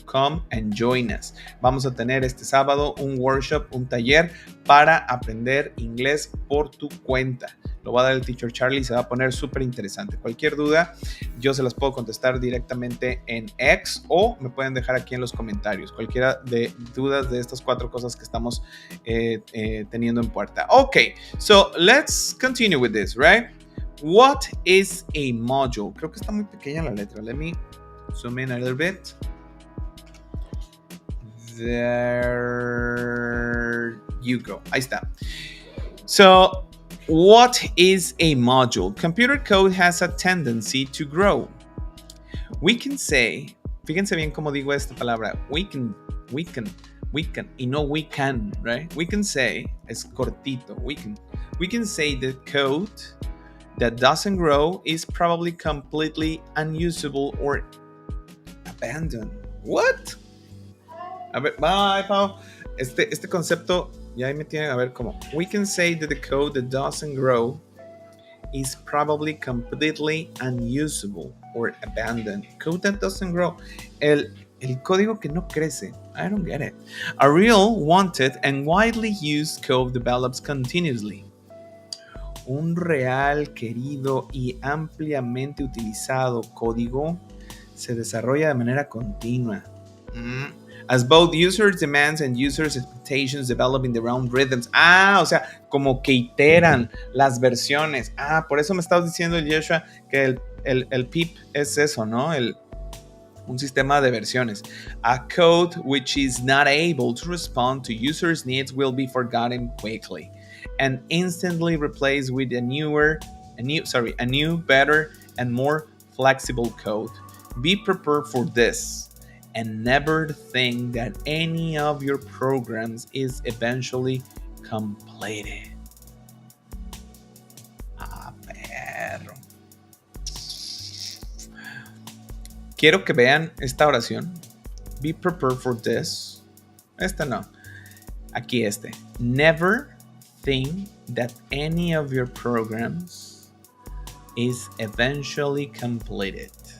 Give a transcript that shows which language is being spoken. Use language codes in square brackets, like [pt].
[en] Come and join us. [es] Vamos a tener este sábado un workshop, un taller para aprender inglés por tu cuenta. Lo va a dar el Teacher Charlie y se va a poner súper interesante. Cualquier duda, yo se las puedo contestar directamente en X o me pueden dejar aquí en los comentarios. Cualquiera de dudas de estas 4 cosas que estamos teniendo en puerta. [en] Ok, so let's continue with this, right? What is a module? [es] Creo que está muy pequeña la letra. [en] Let me zoom in a little bit. There you go. [es] Ahí está. [en] So, what is a module? Computer code has a tendency to grow. We can say, [es] fíjense bien cómo digo esta palabra, [en] we can We can. [es] Y no [en] we can, right? We can say, [es] es cortito, [en] we can say the code that doesn't grow is probably completely unusable or abandoned. What? [es] A ver, [en] bye, Pau. [es] Este concepto, ya ahí me tienen a ver cómo. [en] We can say that the code that doesn't grow is probably completely unusable or abandoned. Code that doesn't grow. [es] El código que no crece. [en] I don't get it. A real, wanted, and widely used code develops continuously. [es] Un real, querido y ampliamente utilizado código se desarrolla de manera continua. [en] As both users' demands and users' expectations develop in their own rhythms. [es] O sea, como que iteran las versiones. Por eso me estabas diciendo, Yeshua, que el PIP es eso, ¿no? Un sistema de versiones. [en] A code which is not able to respond to users' needs will be forgotten quickly and instantly replaced with a new, better, and more flexible code. Be prepared for this and never think that any of your programs is eventually completed. [es] Perro. Quiero que vean esta oración. [en] Be prepared for this. [es] Esta no. Aquí este. [en] Never think that any of your programs is eventually completed.